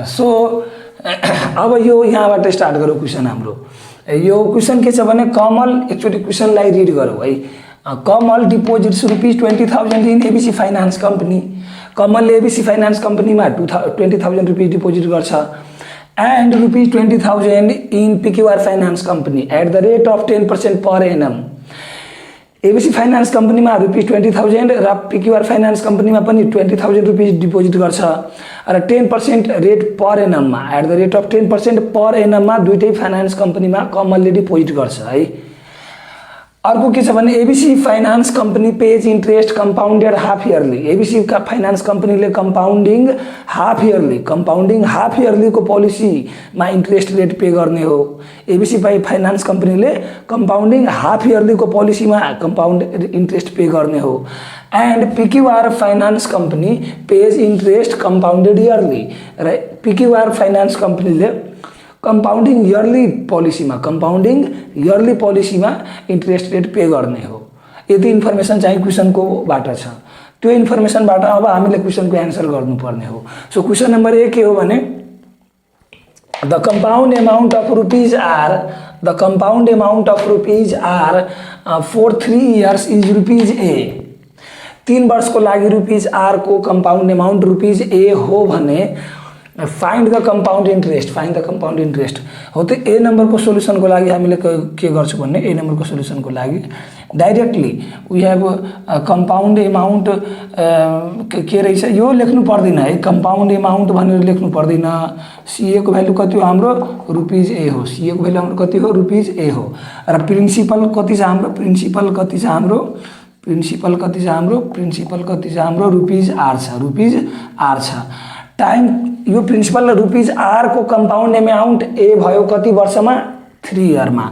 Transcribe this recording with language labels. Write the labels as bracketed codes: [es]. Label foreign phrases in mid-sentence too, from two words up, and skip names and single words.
[ne] सो अब यो यहाँबाट स्टार्ट गरौँ क्वेशन हाम्रो। यो क्वेशन के छ भने कमल एक्चुअली क्वेशनलाई रिड गरौँ है। [en] Kamal deposits ₹20,000 in ABC Finance Company. [ne] कमलले एबीसी फाइनान्स कंपनीमा 20,000 रुपैयाँ डिपोजिट गर्छ [en] and ₹20,000 in PQR Finance Company at the rate of 10% per annum. [ne] ABC Finance Company मा ₹20,000 र PQR Finance Company मा पनि ₹20,000 डिपोजिट गर्छ र 10% [en] rate per annum [ne] मा [en] at the rate of 10% per annum [ne] मा दुईटै [en] finance company [ne] मा कमलले डिपोजिट गर्छ है। अर्को के छ भने [en] ABC Finance Company pays interest compounded half yearly. [ne] एबीसी का फाइनान्स कंपनीले [en] compounding half yearly [ne] को पॉलिसी मा [en] interest rate pay [ne] गर्ने हो। एबीसी फाइनान्स कंपनीले [en] compounding half yearly [ne] को पॉलिसी मा [en] compound interest pay [ne] गर्ने हो। [en] and PQR Finance Company pays interest compounded yearly [ne] र पीक्यूआर फाइनान्स कंपनीले कंपाउंडिंग इयरली पॉलिसी में इंट्रेस्ट रेट पे गर्ने हो। यदि इन्फर्मेसन चाहिँ क्वेशन को बाट छ। त्यो इन्फर्मेसन बाट अब हामीले क्वेशन को आन्सर गर्नुपर्ने हो। सो क्वेशन नंबर 1 के हो भने [en] the compound amount of rupees R for 3 years is ₹A. [ne] 3 वर्ष को लागि ₹R को [en] compound amount [ne] ₹A हो भने [en] find the compound interest [ne] हो। तो ए नंबर को सोल्युसन को लागि हामीले के गर्छौं भन्ने ए नंबर को सोल्युसन को लागि [en] directly we have compound amount [ne] के रहेछ यो लेख्नु पर्दैन है। [en] compound amount [ne] भनेर लेख्नु पर्दैन। सीए को भ्यालु कति हो हाम्रो ₹A हो। सीए को भ्यालु हाम्रो कति हो ₹A हो र प्रिन्सिपल कति छ हाम्रो प्रिन्सिपल कति छ हाम्रो ₹R छ। टाइम यो प्रिन्सिपल ₹R को [en] compound amount [ne] ए भयो कति वर्षमा 3 इयर मा।